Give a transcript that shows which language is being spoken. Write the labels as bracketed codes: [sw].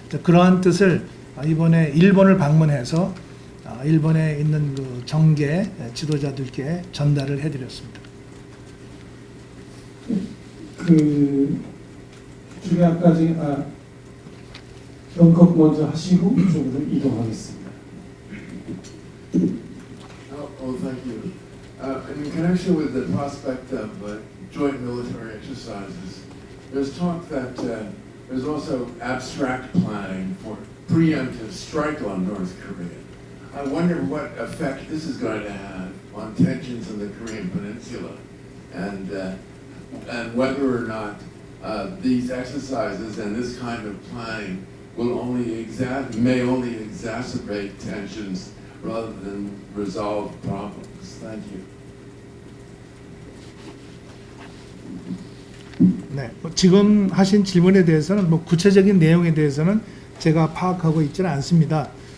[ko] 그러한 뜻을 이번에 일본을 방문해서 일본에 있는 그 정계 지도자들께 전달을 해드렸습니다. 그 중요한까지 영국 먼저 하시고 이쪽으로 이동하겠습니다. [en] Oh, thank you. In connection with the prospect of joint military exercises, there's talk that there's also abstract planning for preemptive strike on North Korea. I wonder what effect this is going to have on tensions in the Korean Peninsula, and whether or not these exercises and this kind of planning will may only exacerbate tensions rather than resolve problems. Thank you. [ko] 네, 지금 하신 질문에 대해서는 구체적인 내용에 대해서는 제가 파악하고 있지는 않습니다.